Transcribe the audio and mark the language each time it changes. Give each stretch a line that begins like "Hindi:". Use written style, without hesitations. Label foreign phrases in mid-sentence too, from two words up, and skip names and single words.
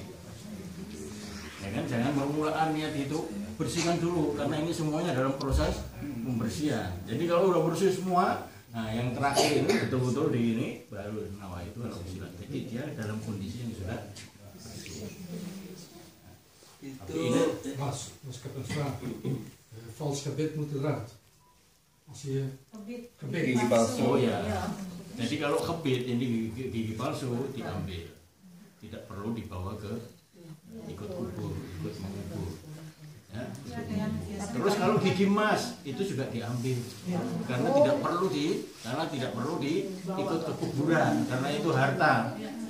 Indonesian: Ya kan, jangan permulaan niat itu, bersihkan dulu karena ini semuanya dalam proses pembersihan. Jadi kalau udah bersih semua, nah yang terakhir ini betul-betul di ini baru
Arabic: نويت أن أغسل.
Indonesian: Jadi dia dalam kondisi yang sudah bersih. Itu
Dutch: Mas ik heb een vraag. Vals gebit moet eruit. Als je gebit.
Indonesian: Gigi palsu. Oh ya. Jadi kalau kebit ini gigi palsu diambil, tidak perlu dibawa ke ikut mengubur. Ya, terus kalau gigi emas itu juga diambil, karena tidak perlu diikut ke kuburan, karena itu harta.